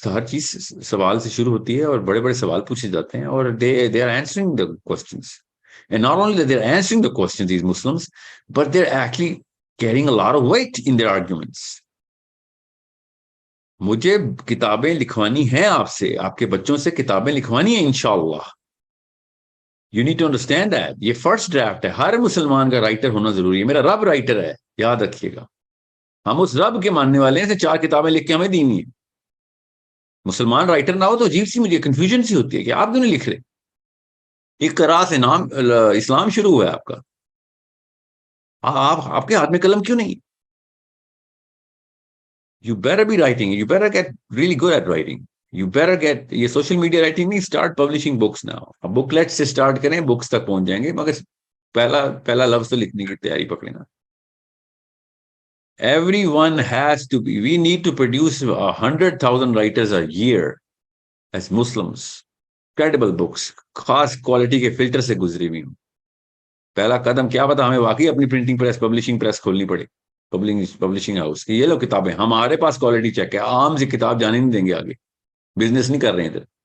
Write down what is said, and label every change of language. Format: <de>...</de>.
<ur>ہر چیز سوال سے شروع ہوتی ہے اور بڑے بڑے سوال پوچھے جاتے ہیں اور</ur> <en>they are answering the questions. And not only that they're answering the questions, these Muslims, but they're actually carrying a lot of weight in their arguments.</en> <ur>مجھے کتابیں لکھوانی ہیں آپ سے, آپ کے بچوں سے کتابیں لکھوانی ہیں انشاءاللہ.</ur> <en>You need to understand that.</en> <ur>یہ فرسٹ ڈرافٹ ہے. ہر مسلمان کا رائٹر ہونا ضروری ہے. میرا رب رائٹر ہے, یاد رکھیے گا. ہم اس رب کے ماننے والے ہیں. 4 کتابیں لکھ کے ہمیں دینی ہے. مسلمان رائٹر نہ ہو تو عجیب سی مجھے کنفیوژن سی ہوتی ہے کہ آپ کیوں نہیں لکھ رہے. اقرا سے نام اسلام شروع ہوا ہے آپ کا. آپ کے ہاتھ میں قلم کیوں نہیں؟</ur> <en>You better be writing. You better get really good at writing. You better get</en> <ur>یہ سوشل میڈیا رائٹنگ نہیں.</ur> <en>Start publishing books now.</en> <ur>اب بکلیٹ سے اسٹارٹ کریں, بکس تک پہنچ جائیں گے, مگر پہلا لفظ تو لکھنے کی تیاری پکڑنا.</ur> <en>Everyone has to be. We need to produce 100,000 writers a year as Muslims. Credible books.</en> <ur>خاص کوالٹی کے فلٹر سے گزری ہوئی ہوں. پہلا قدم کیا پتا ہمیں واقعی اپنی پرنٹنگ پریس پبلشنگ پریس کھولنی پڑے. پبلشنگ ہاؤس کی یہ لو کتابیں ہمارے پاس کوالٹی چیک ہے. عام سی کتاب جانے نہیں دیں گے آگے. بزنس نہیں کر رہے ہیں ادھر.</ur>